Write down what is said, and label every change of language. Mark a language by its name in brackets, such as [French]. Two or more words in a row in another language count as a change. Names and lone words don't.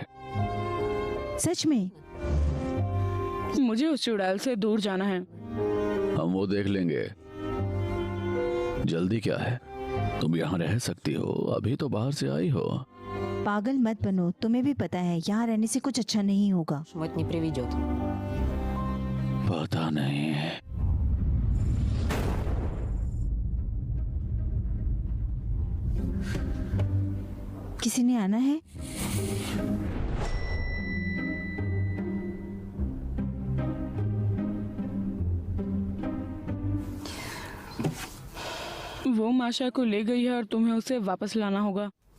[Hindi] सच में। मुझे उस चुड़ैल से दूर जाना है। हम वो देख लेंगे। जल्दी क्या है? तुम यहाँ रह सकती हो, अभी तो बाहर से आई हो। पागल मत बनो, तुम्हें भी पता है यहाँ रहने से कुछ अच्छा नहीं होगा। [Russian] это не приведет. [Hindi] पता नहीं। किसी ने आना है? वो माशा को ले गई है और तुम्हें उसे वापस लाना होगा।